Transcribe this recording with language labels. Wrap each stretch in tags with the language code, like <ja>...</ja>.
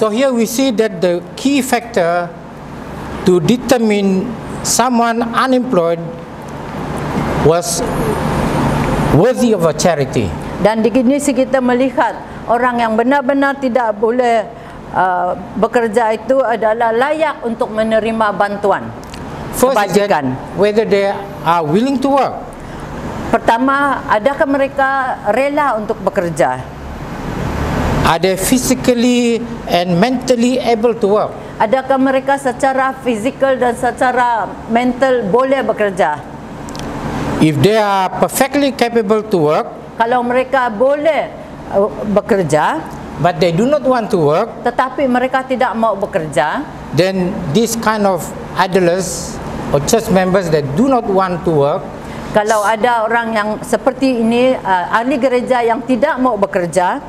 <en>So here we see that the key factor to determine someone unemployed was worthy of a charity.</en> <ms>Dan di sini kita melihat orang yang benar-benar tidak boleh bekerja itu adalah layak untuk menerima bantuan</ms> <en>First is that</en> <ms>kebajikan.</ms> <en>whether they are willing to work.</en> <ms>Pertama, adakah mereka rela untuk bekerja?</ms> <en>Are they physically and mentally able to work?</en> <ms>Adakah mereka secara fizikal dan secara mental boleh bekerja?</ms> <en>If they are perfectly capable to work,</en> <ms>Kalau mereka boleh bekerja,</ms> <en>but they do not want to work,</en> <ms>tetapi mereka tidak mau bekerja,</ms> <en>then this kind of idlers or church members that do not want to work</en> <ms>kalau ada orang yang seperti ini, ahli gereja yang tidak mau bekerja,</ms>